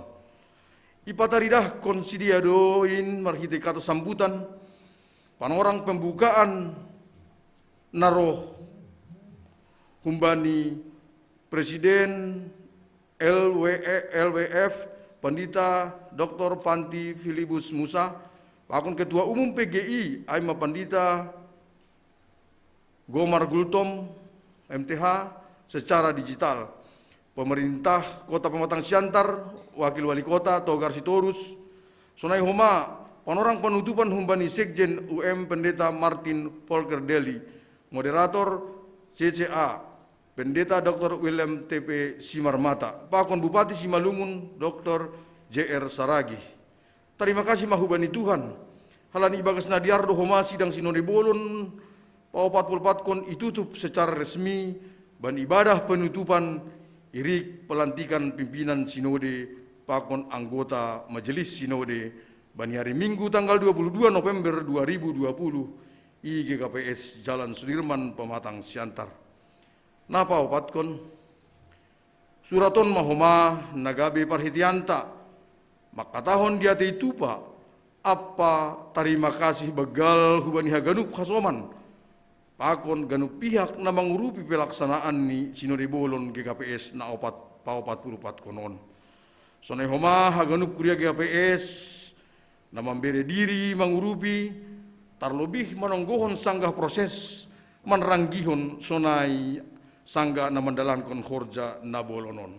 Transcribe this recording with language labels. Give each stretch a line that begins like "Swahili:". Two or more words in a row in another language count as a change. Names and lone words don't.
Batak Simalungun: Ipataridah konsidiadoin marhite
Indonesian: kata sambutan,
Batak Simalungun: panorang pembukaan naroh humbani Presiden LWF Pandita Dr. Fanti Filibus Musa, pakon
Indonesian: Ketua Umum PGI
Batak Simalungun: Aima Pandita Gomar Gultom MTH
Indonesian: secara digital. Pemerintah Kota Pematang Siantar, Wakil Wali Kota Togar Sitorus,
Batak Simalungun: Sonai Homa, panorang penutupan humbani Sekjen UM Pendeta Martin Volker Deli, Moderator CCA Pendeta Dr. William TP Simarmata, pakon Bupati Simalungun Dr. JR Saragi.
Indonesian: Terima kasih
Batak Simalungun: mahubani Tuhan. Halani ibagas nadiardo homa sidang sinode bolon PAU 44 kon itutup
Indonesian: secara resmi
Batak Simalungun: ban
Indonesian: ibadah penutupan
Batak Simalungun: irik
Indonesian: pelantikan pimpinan sinode
Batak Simalungun: pakon anggota majelis sinode bani
Indonesian: hari Minggu tanggal 22 November 2020
Batak Simalungun: IGKPS Jalan Sudirman Pematang Siantar. Napa opatkon? Suraton mahoma nagabe parhitianta. Makatahon dia teitupa apa
Indonesian: terima kasih
Batak Simalungun: begal hubani haganup hasoman. Pakon ganup pihak na mangurupi pelaksanaan ni Sinode Bolon GKPS na paopat pulupat konon. Sonai homa haganup kuria GKPS na memberi diri mangurupi terlebih menonggohon sanggah proses meneranggihon sonai sangga na mendalankan horja na bolonon.